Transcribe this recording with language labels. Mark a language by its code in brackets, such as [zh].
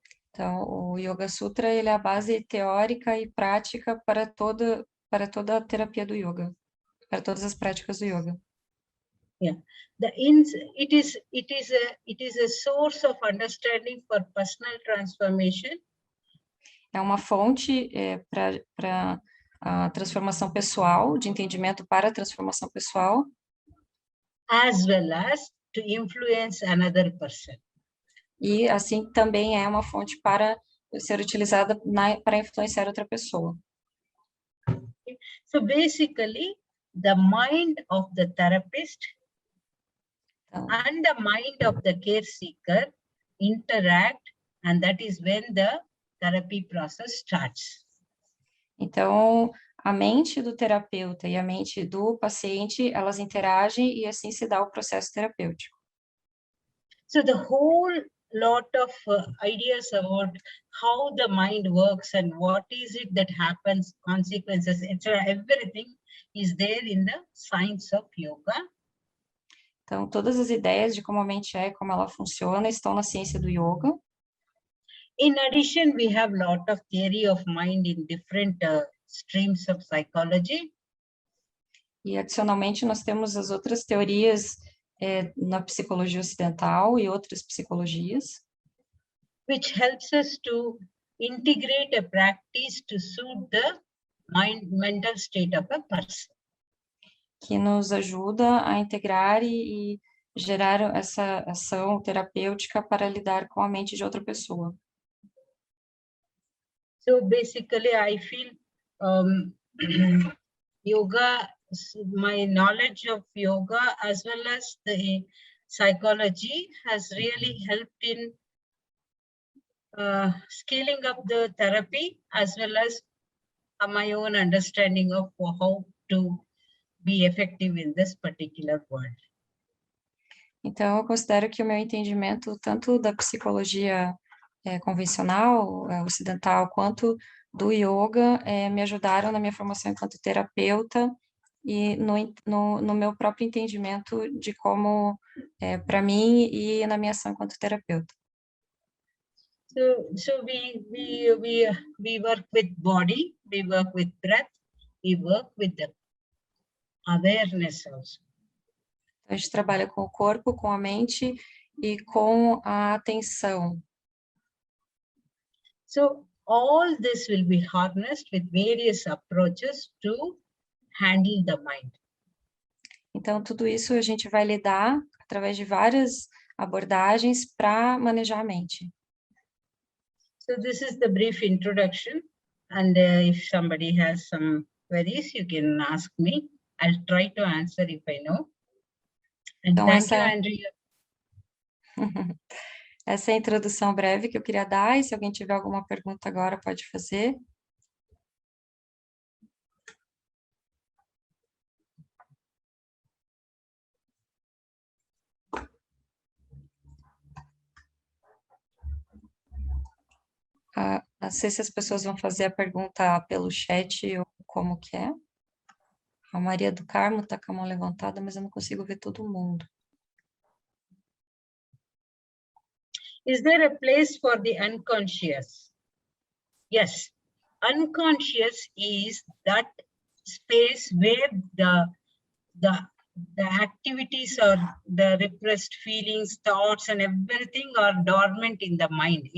[pt] Então, o Yoga Sutra ele é a base teórica e prática para toda a terapia do yoga, para todas as práticas do yoga. [en] Yeah, it is a source of understanding for personal transformation. [pt] É uma fonte para a transformação pessoal, de entendimento para a transformação pessoal. [en] As well as to influence another person. [pt] E assim também é uma fonte para ser utilizada para influenciar outra pessoa. [en] So basically, the mind of the therapist and the mind of the care seeker interact, and that is when the therapy process starts. [pt] Então, a mente do terapeuta e a mente do paciente, elas interagem e assim se dá o processo terapêutico. [en] So the whole lot of ideas about how the mind works and what is it that happens, consequences, etc., everything is there in the science of yoga. [pt] Então, todas as ideias de como a mente é, como ela funciona, estão na ciência do yoga. [en] In addition, we have a lot of theory of mind in different streams of psychology. [pt] E, adicionalmente, nós temos as outras teorias na psicologia ocidental e outras psicologias. [en] Which helps us to integrate a practice to suit the mental state of a person. [pt] Que nos ajuda a integrar e gerar essa ação terapêutica para lidar com a mente de outra pessoa. [en] So basically, I feel yoga, my knowledge of yoga as well as the psychology has really helped in scaling up the therapy as well as my own understanding of how to be effective in this particular world. [pt] Então, eu considero que o meu entendimento, tanto da psicologia convencional, ocidental, quanto do yoga, me ajudaram na minha formação enquanto terapeuta e no meu próprio entendimento de como, para mim, e na minha ação enquanto terapeuta. [en] So we work with body, we work with breath, we work with the awareness also. [pt] A gente trabalha com o corpo, com a mente e com a atenção. [en] So all this will be harnessed with various approaches to handle the mind. [pt] Então, tudo isso a gente vai lidar através de várias abordagens para manejar a mente. [en] So this is the brief introduction, and if somebody has some queries, you can ask me. I'll try to answer if I know. And [pt] Então, [en] thank you, Andrea. [pt] Essa é a introdução breve que eu queria dar, e se alguém tiver alguma pergunta agora, pode fazer. Não sei se as pessoas vão fazer a pergunta pelo chat ou como que é. A Maria do Carmo está com a mão levantada, mas eu não consigo ver todo mundo. [en] Is there a place for the unconscious? Yes. Unconscious is that space where the activities or the repressed feelings, thoughts, and everything are dormant in the mind.